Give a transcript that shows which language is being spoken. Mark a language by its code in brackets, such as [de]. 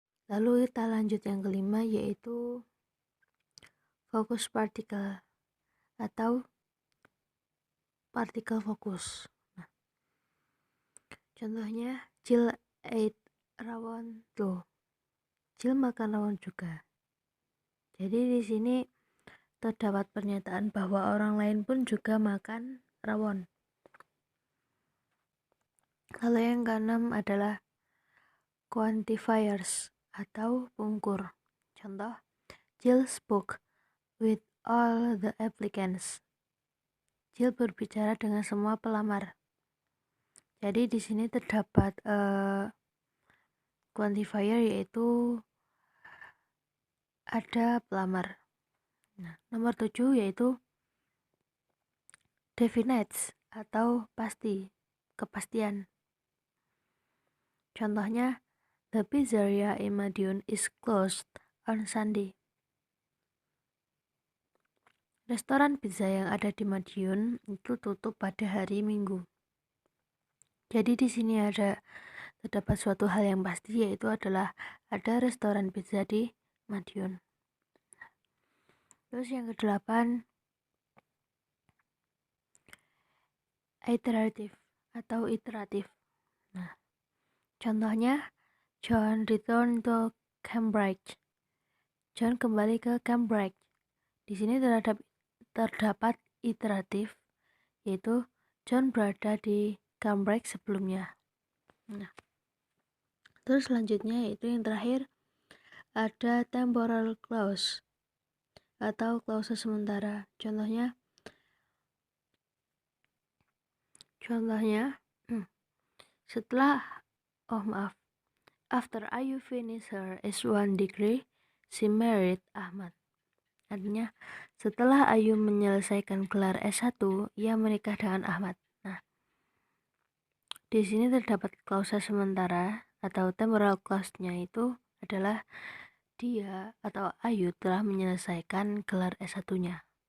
[id] Lalu kita lanjut yang kelima, yaitu focus particle atau partikel fokus. Nah, contohnya, [en] Jill ate rawon too. [id] Jill makan rawon juga. Jadi di sini terdapat pernyataan bahwa orang lain pun juga makan rawon. Lalu yang keenam adalah quantifiers atau pengukur. [en] Contoh, Jill spoke with all the applicants. [id] Jill berbicara dengan semua pelamar. Jadi di sini terdapat quantifier, yaitu ada pelamar. Nah, nomor 7 yaitu definites atau pasti, kepastian. [en] Contohnya, the pizzeria in Madiun is closed on Sunday. [id] Restoran pizza yang ada di Madiun itu tutup pada hari Minggu. Jadi di sini terdapat suatu hal yang pasti, yaitu adalah ada restoran pizza di Madiun. Terus yang ke-8 iteratif atau iteratif. [en] Nah, contohnya, John return to Cambridge. [id] John kembali ke Cambridge. Di sini terdapat iteratif, yaitu John berada di Cambridge sebelumnya. Nah, terus selanjutnya yaitu yang terakhir ada temporal clause atau klause sementara. Contohnya, setelah, [en] after Ayu finished her S1 degree, she married Ahmad. [id] Artinya, setelah Ayu menyelesaikan gelar S1, ia menikah dengan Ahmad. Nah, di sini terdapat klausa sementara atau temporal clause-nya itu adalah dia atau Ayu telah menyelesaikan gelar S1-nya.